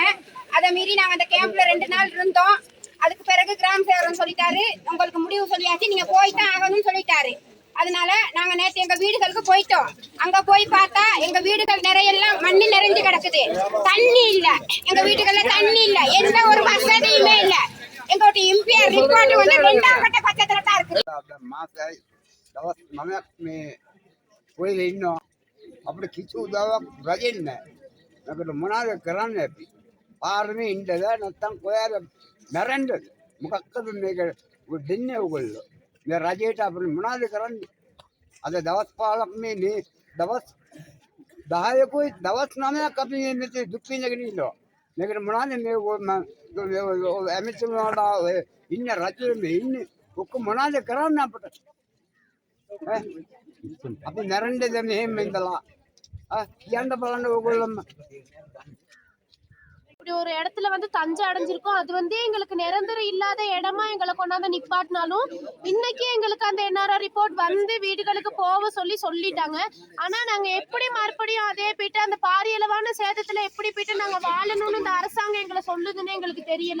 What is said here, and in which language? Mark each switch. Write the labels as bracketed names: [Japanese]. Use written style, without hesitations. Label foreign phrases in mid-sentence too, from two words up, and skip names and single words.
[Tamil] அதை மீறி நாங்க அந்த கேம்ப்ல 2 நாள் இருந்தோம். அதுக்கு பிறகு கிராம சேவகன் சொல்லிட்டாரு, உங்களுக்கு முடிவு சொல்லியாச்சு, நீங்க போய்தான் ஆகணும்னு சொல்லிட்டாரு. அதனால நாங்க நேற்று எங்க வீடுகளுக்கு போயிட்டோம். அங்க போய் பார்த்தா எங்க வீடுகள் நிறையெல்லாம் மண்ணு நிறைஞ்சு கிடக்குது. தண்ணி இல்ல, எங்க வீடுகள்ல தண்ணி இல்ல, எந்த ஒரு வசதியுமே இல்ல. எங்களோட எம்பிஆர் ரிப்போர்ட் வந்து 2ஆம் கட்ட பக்கத்துல தான் இருக்கு. [Sinhala] මාසයි දවස් 9ක් මේ ඔය ඉන්නවා අපිට කිසි උදව්වක් රජෙන් නැහැ. අපිට මොනවද කරන්න අපි? පාරමේ ඉන්නද නැත්නම් කොහේද මැරෙන්නද? මොකක්ද මේක දෙන්නේ ඔයගොල්ලෝ? මේ රජයට අපිට මොනවද කරන්නේ? අද දවස් 15ක් මේ දවස් 10කුයි දවස් 9ක් අපි මේ දුක් විඳගෙන ඉන්නවා. මේකට මොනවද මේ ඇමතිතුමාලා ඉන්න රජයේ මේ ඉන්නේ ඔක්කොම මොනවද කරන්න අපිට? අපි නැරෙන්නද මෙහෙම ඉඳලා කියන්න බලන්න ඕගොල්ලොම. [Tamil] இப்படி ஒரு இடத்துல வந்து தஞ்சை அடைஞ்சிருக்கோம். அது வந்து எங்களுக்கு நிரந்தரம் இல்லாத இடமா எங்களை கொண்டாந்து நிப்பாட்டினாலும் இன்னைக்கு எங்களுக்கு அந்த என்ஆர்ஆர் ரிப்போர்ட் வந்து வீடுகளுக்கு போக சொல்லிட்டாங்க. ஆனா நாங்க எப்படி மறுபடியும் அதே போயிட்டு அந்த பாரியளவான சேதத்துல எப்படி போயிட்டு நாங்க வாழணும்னு இந்த அரசாங்கம் எங்களை சொல்லுதுன்னு எங்களுக்கு தெரியல.